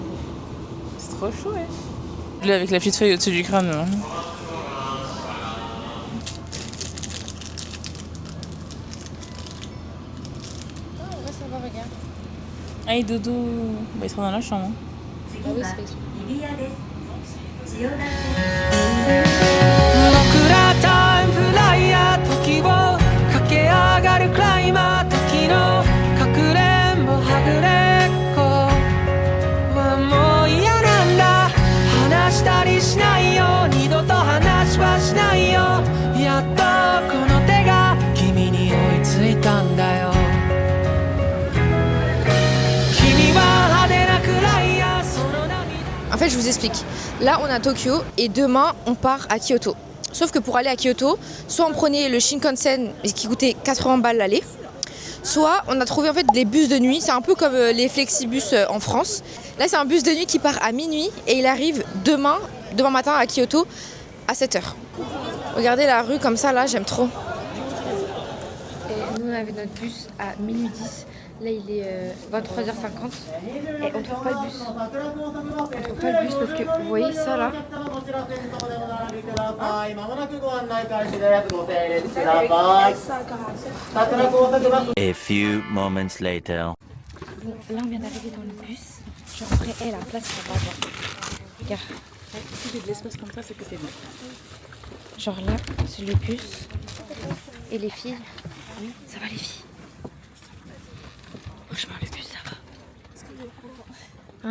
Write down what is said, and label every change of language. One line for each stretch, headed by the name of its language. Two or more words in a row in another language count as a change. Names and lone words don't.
French: C'est trop chaud, ouais. Lui avec la petite feuille au-dessus du crâne. Hein. Ah en vrai ça va regarde. Hey Dodo, bah, il sera dans la chambre. Hein. Ah oui c'est fait.
Japanese: 僕らタイムフライヤー時を駆け上がるクライマー時のかくれんぼはぐれっこはもう嫌なんだ話したりしないよ二度と話はしないよやっとこの手が君に追いついたんだよ
French: fait, je vous explique. Là, on est à Tokyo et demain, on part à Kyoto. Sauf que pour aller à Kyoto, soit on prenait le Shinkansen qui coûtait 80 balles l'aller, soit on a trouvé en fait des bus de nuit. C'est un peu comme les flexibus en France. Là, c'est un bus de nuit qui part à minuit et il arrive demain matin à Kyoto à 7h. Regardez la rue comme ça, là, j'aime trop. Et nous, on avait notre bus à minuit 10. Là, il est 23h50 et on trouve pas le bus. On trouve pas le bus parce que vous voyez ça là.
English: A few moments later.
French: Bon, là, on vient d'arriver dans le bus. Genre, après, la place, ça va avoir. Regarde. Si j'ai de l'espace comme ça, c'est que c'est bon. Genre là, c'est le bus. Et les filles. Ça va les filles? Franchement, le bus, ça va.